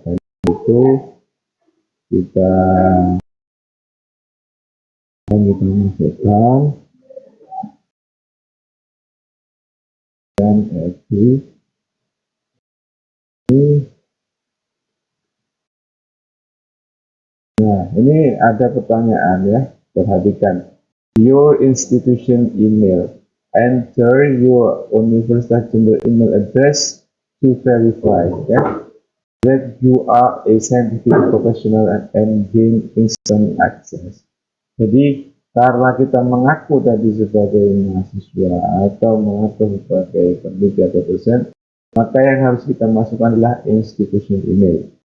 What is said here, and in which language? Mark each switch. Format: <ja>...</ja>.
<id>Dan itu kita masukkan dan agree. Nah, ini ada pertanyaan ya, perhatikan.</id> <en>Your institution email. Enter your university general email address to verify ya, that you are a scientific professional and gain instant access.</en> <id>Jadi karena kita mengaku tadi sebagai mahasiswa atau mengaku sebagai peneliti atau dosen, maka yang harus kita masukkan adalah institution email.</id>